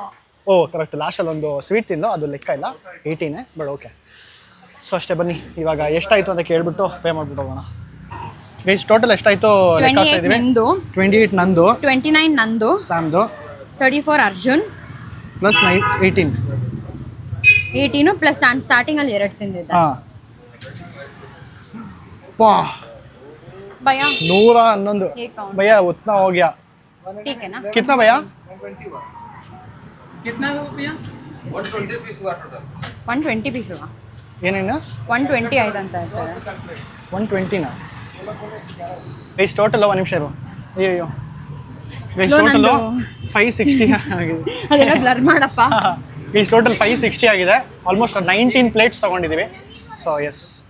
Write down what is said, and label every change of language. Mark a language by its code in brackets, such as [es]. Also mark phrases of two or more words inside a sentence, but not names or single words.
[kn] ಓ ಕರೆಕ್ಟ್ ಲಾಸ್ಟಲ್ಲಿ ಒಂದು ಸ್ವೀಟ್ ತಿಂದು ಅದು ಲೆಕ್ಕ ಇಲ್ಲ 18 [en] but okay so [kn] ಅಷ್ಟೇ ಬನ್ನಿ ಇವಾಗ ಎಷ್ಟಾಯಿತು ಅಂತ ಕೇಳ್ಬಿಟ್ಟು ಪೇ ಮಾಡ್ಬಿಟ್ಟು ಹೋಗೋಣ [en] guys total [kn] ಎಷ್ಟಾಯಿತು ಲೆಕ್ಕ ಹಾಕ್ತಾ 28 ಇದೀವಿ ನಿಂದು 28 ನಂದು 29 ನಂದು ಸ್ಯಾಮ್ದು 34 ಅರ್ಜುನ್ ಪ್ಲಸ್ 18 18 ಪ್ಲಸ್ ನಾನು ಸ್ಟಾರ್ಟಿಂಗಲ್ಲಿ 2 ತಿಂದಿದ್ದೆ ಹಾಂ ವಾ ಭಯ 111 [hi] एक काउंट भैया उतना हो गया ठीक है ना कितना भैया कितना रुपया 120 पीस हुआ टोटल [kn] 120 ಪೀಸ್ ಏನೇನು 120 ಆಯ್ತು ಅಂತ ಹೇಳ್ತಾರೆ 120ನಾ [en] guys total [kn] ಒಂದು ನಿಮಿಷ ಇರು ಅಯ್ಯೋ ಗೈಸ್ ಲೋ, ಟೋಟಲ್ ನಂದು. 560 ಆಗಿದೆ ಅದೆಲ್ಲ ಬ್ಲರ್ ಮಾಡಪ್ಪ [en] guys total 560 [kn] ಆಗಿದೆ [en] almost 19 plates [kn] ತೊಗೊಂಡಿದ್ದೀವಿ [en] so yes